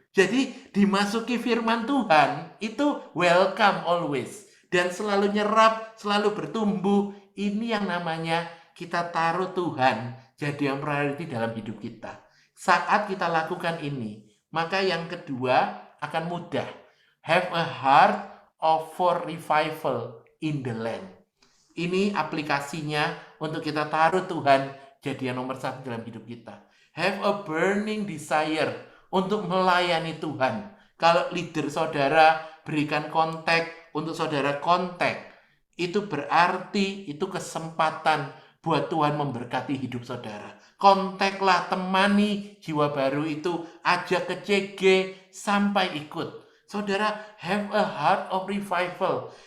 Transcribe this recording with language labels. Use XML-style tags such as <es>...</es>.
<id>Jadi dimasuki firman Tuhan itu</id> <en>welcome always.</en> <id>Dan selalu nyerap, selalu bertumbuh. Ini yang namanya kita taruh Tuhan jadi yang priority dalam hidup kita. Saat kita lakukan ini, maka yang kedua akan mudah.</id> <en>Have a heart for revival in the land.</en> <id>Ini aplikasinya untuk kita taruh Tuhan jadi yang nomor 1 dalam hidup kita.</id> <en>Have a burning desire</en> <id>untuk melayani Tuhan. Kalau leader saudara berikan kontak untuk saudara kontak, itu berarti itu kesempatan buat Tuhan memberkati hidup saudara. Kontaklah, temani jiwa baru itu, ajak ke CG sampai ikut. Saudara,</id> <en>have a heart of revival.</en>